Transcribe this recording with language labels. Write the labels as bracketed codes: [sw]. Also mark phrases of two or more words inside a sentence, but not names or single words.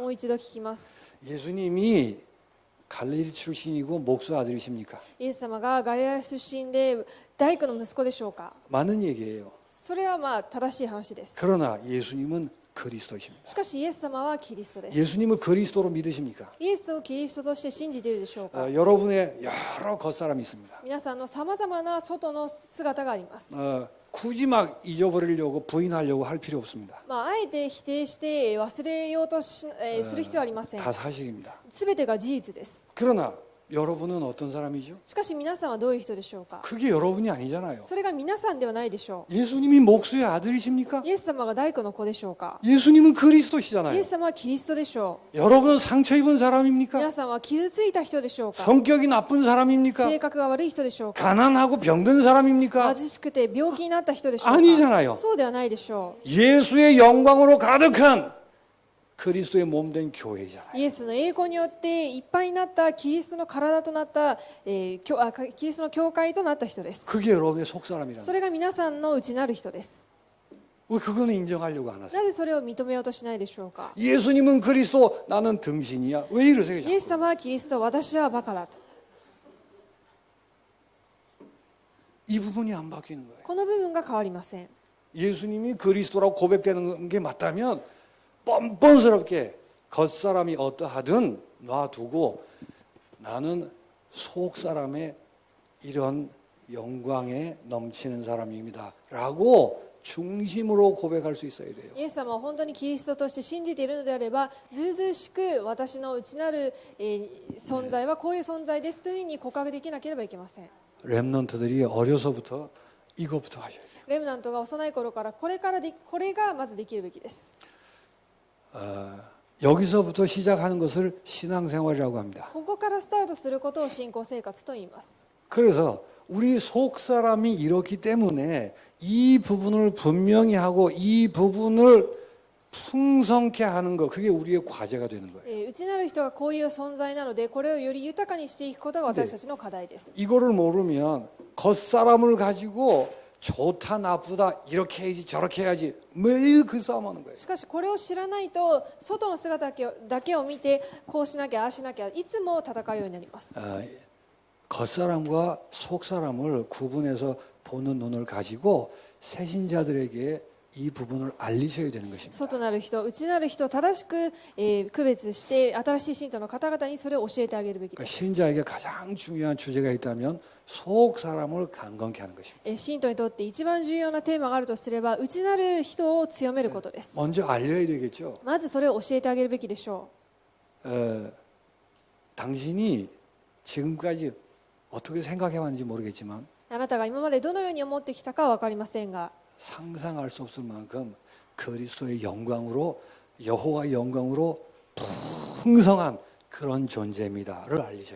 [ja] もう一度聞きます。 [ko] 예수님이 갈릴리 출신이고 목수 아들이십니까? [ja] イエス様がガリラヤ出身で大工の息子でしょうか。 [ko] 맞는 얘기예요. [ja] それはまあ正しい話です。 [ko] 그러나 예수님은 그리스도이십니다. [ja] しかしイエス様はキリストです。 [ko] 예수님을 그리스도로 믿으십니까? [ja] イエスをキリストとして信じているでしょうか。 [ko] 여러분의 여러 겉사람이 있습니다. [ja] 皆さんのさまざまな外の姿があります。 [ko] 굳이 막 잊어버리려고 부인하려고 할 필요 없습니다. [ja] まあ、あえて否定して忘れようとする必要はありません。 [ko] 다 사실입니다. [ja] すべてが事実です。 [ko] 그러나 여러분은 어떤 사람이죠? [ja] しかし皆さんはどういう人でしょうか。 [ko] 그게 여러분이 아니잖아요. [ja] それが皆さんではないでしょ [ko] 예수님이 목수의 아들이십니까? [ja] う。イエス様が大工の子でしょうか。 [ko] 예수님은 [ja] イ [ko] 그리스도시잖아요. [ja] エス様はキリストでしょ [ko] 여러분은 상처 입은 [ja] う。 [ko] 사람입니까? [ja] 皆さんは傷ついた人でしょうか。 [ko] 성격이 나쁜 사람입니까? [ja] 性格が悪い人でしょうか。 [ko] 가난하고 병든 사람입니까? [ja] 貧しくて病気になった人でしょうか。 [ko] 아니잖아요. [ja] そうではないでしょ [ko] 예수의 영광으로 가득한 그리스도의 몸된 교회잖아요. [ja] う。イエスの栄光によっていっぱいになったキリストの体となった、キリストの教会となった人です。 [ko] 그게 여러분의 속사람이라는 [ja] それが皆さんの内なる人です。 [ko] 왜 그거는 인정하려고 안 하세요? [ja] なぜそれを認めようとしないでしょうか。 [ko] 예수님은 그리스도 나는 등신이야. 왜 이러세요? [ja] イエス様はキリスト、私はバカだと。 [ko] 이 부분이 안 바뀌는 거예요. [ja] この部分が変わりません。 [ko] 예수님이 그리스도라고 고백되는 게 맞다면 뻔뻔스럽게 겉사람이 어떠하든 놔두고 나는 속사람의 이런 영광에 넘치는 사람입니다 라고 중심으로 고백할 수 있어야 돼요. [ja] イエス様を本当にキリストとして信じているのであれば、ずうずうしく私の内なる、存在はこういう存在ですというふうに告白できなければいけません。 [ko] 랩런트들이 어려서부터 이것부터 하셔야 돼요. [ja] レムナントが幼い頃からこれがまずできるべきです。 [ko] 여기서부터 시작하는 것을 신앙생활이라고 합니다. [ja] ここからスタートすることを信仰生活と言います。 [ko] 그래서 우리 속사람이 이렇기 때문에 이 부분을 분명히 하고 이 부분을 풍성케 하는 것, 그게 우리의 과제가 되는 거예요. [ja] 内なる人がこういう存在なので、これをより豊かにしていくことが私たちの課題です。 [ko] 이거를 모르면 겉사람을 가지고 좋다 나쁘다 이렇게 해야지 저렇게 해야지 매일 그 싸움하는 거예요. [ja] しかしこれを知らないと、外の姿だけを見てこうしなきゃああしなきゃいつも戦うようになります。 [ko] 겉사람과 속사람을 구분해서 보는 눈을 가지고 새신자들에게 이 부분을 알리셔야 되는 것입니다. [ja] 外なる人、内なる人を正しく、区別して新しい信徒の方々にそれを教えてあげるべきで [ko] 그러니까 [ja] す。 [ko] 신자에게 가장 중요한 주제가 있다면 속 사람을 강건케 하는 것입니다. [ja] 信徒にとって一番重要なテーマがあるとすれば、内なる人を強めることです。 [ko] 먼저 알려야 되겠죠. [ja] まずそれを教えてあげるべきでしょ [ko] 당신이 지금까지 어떻게 생각해 왔는지 모르겠지만 [ja] う。あなたが今までどのように思ってきたかは分かりませんが、 [ko] 상상할 수 없을 만큼 그리스도의 영광으로 여호와의 영광으로 풍성한 그런 존재입니다를 알리셔야 돼요.